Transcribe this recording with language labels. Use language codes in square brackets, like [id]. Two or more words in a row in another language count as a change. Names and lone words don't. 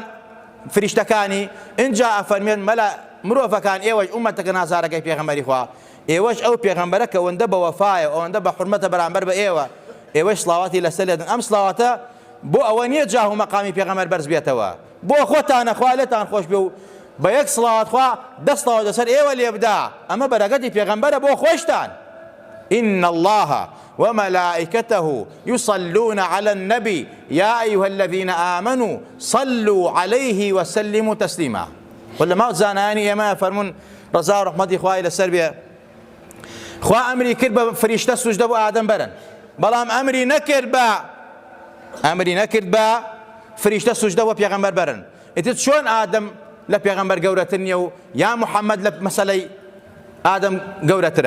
[ckb] فریشتەکانی اینجا ئەفەرمێن مەلا مرۆڤەکان ئێوەش ئومەتەکە نازارەکەی پێغەمبەری خوا ئێوەش ئەو پێغەمبەرە کە ئەوەندە بە وەفایە ئەوەندە بە حورمەتە بەرامبەر بە ئێوە ئێوەش سڵاواتی لەسەر لێدن ئەم سڵاواتە بۆ ئەوە نییە جاه و مەقامی پێغەمبەر بەرز بێتەوە بۆ خۆتانە خوا لێتان خۆش بێ و بە یەک سڵاوات خوا دەستەوە لەسەر ئێوە لێ بدا ئەمە بەرەکەتی پێغەمبەرە بۆ خۆشتان [ar] إن الله وملائكته يصلون على النبي يا أيها الذين آمنوا صلوا عليه وسلموا تسليما [ckb] ولا ما زاناني ما فرمون ڕەزا و ڕەحمەتی خوای لەسەر بێ، خوا ئەمری کرد بە فریشتە سوجدە بۆ ئادەم بەرن، بەڵام ئەمری نەکرد بە فریشتە سوجدە بۆ پێغەمبەر بەرن. ئیتر چۆن ئادەم لە پێغەمبەر گەورەتر نییە و یا محەممەد لە مەسەلەی ئادەم گەورەترە؟